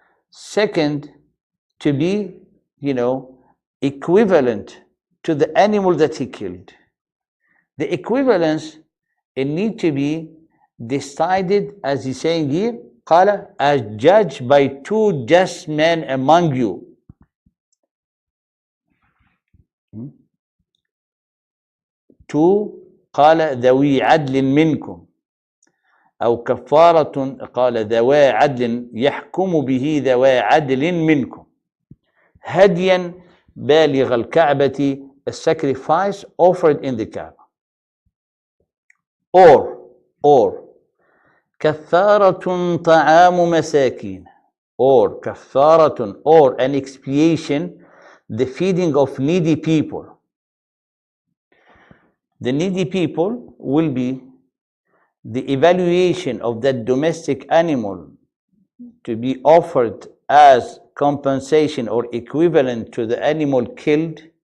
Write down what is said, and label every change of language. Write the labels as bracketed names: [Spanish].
[English] Second, to be, equivalent to the animal that he killed. The equivalence, it need to be decided, as he's saying here, قال, as judged by two just men among you. [Arabic] Two, قال ذوي عدل منكم أو كفارة قال ذوي عدل يحكم به ذوي عدل منكم هديا بالغ الكعبة, [English] a sacrifice offered in the Kaaba. [Arabic] Or كفارة طعام مساكين, [English] or كفارة or an expiation, the feeding of needy people. The needy people will be the evaluation of that domestic animal to be offered as compensation or equivalent to the animal killed.